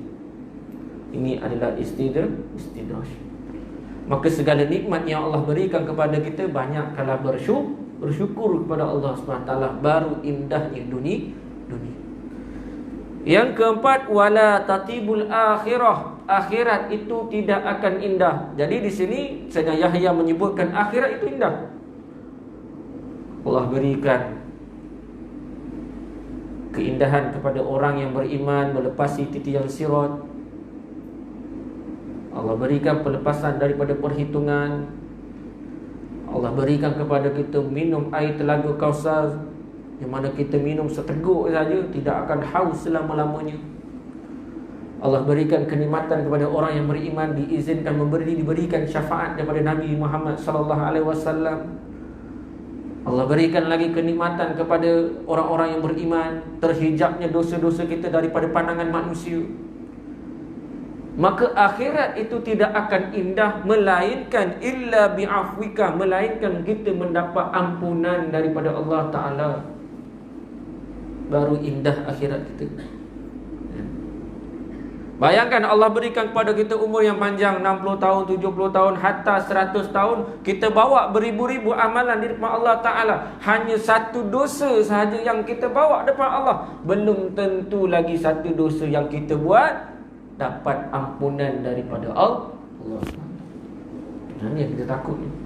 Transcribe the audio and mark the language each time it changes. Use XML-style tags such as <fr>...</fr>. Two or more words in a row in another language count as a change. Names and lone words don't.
<ms>Ini adalah istidraj. Maka segala nikmat yang Allah berikan kepada kita, banyakkanlah bersyukur kepada Allah SWT, baru indahnya dunia. Yang keempat,</ms> <ar>ولا تطيب الآخرة,</ar> <ms>akhirat itu tidak akan indah. Jadi di sini Sayyidina Yahya menyebutkan akhirat itu indah. Allah berikan keindahan kepada orang yang beriman melepasi titian sirat. Allah berikan pelepasan daripada perhitungan. Allah berikan kepada kita minum air telaga Kausar, yang mana kita minum seteguk saja tidak akan haus selama-lamanya. Allah berikan kenikmatan kepada orang yang beriman, diizinkan diberikan syafaat daripada Nabi Muhammad</ms> <ar>صلى الله عليه وسلم.</ar> <ms>Allah berikan lagi kenikmatan kepada orang-orang yang beriman, terhijabnya dosa-dosa kita daripada pandangan manusia. Maka akhirat itu tidak akan indah, melainkan</ms> <ar>إلا بعفوك,</ar> <ms>melainkan kita mendapat ampunan daripada Allah Ta'ala, baru indah akhirat kita. Bayangkan Allah berikan kepada kita umur yang panjang, 60 tahun, 70 tahun, hatta 100 tahun. Kita bawa beribu-ribu amalan di depan Allah Ta'ala. Hanya satu dosa sahaja yang kita bawa depan Allah, belum tentu lagi satu dosa yang kita buat dapat ampunan daripada Allah. Ini yang kita takut.</ms>